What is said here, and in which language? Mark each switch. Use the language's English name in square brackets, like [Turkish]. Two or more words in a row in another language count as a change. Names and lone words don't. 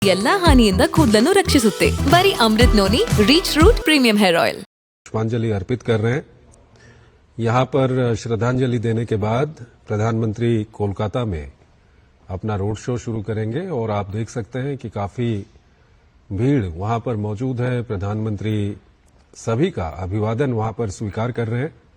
[Kannada] ಎಲ್ಲಾ ಹಾನಿಯಿಂದ ಕೂದಲನ್ನು ರಕ್ಷಿಸುತ್ತೆ. ಬರೀ ಅಮೃತ್ ನೋನಿ ರೀಚ್ ರೂಟ್ [English] premium hair oil. [Hindi] पुष्पांजलि अर्पित कर रहे हैं। यहां पर श्रद्धांजलि देने के बाद प्रधानमंत्री कोलकाता में अपना रोड शो शुरू करेंगे और आप देख सकते हैं कि काफी भीड़ वहां पर मौजूद है। प्रधानमंत्री सभी का अभिवादन वहां पर स्वीकार कर रहे हैं।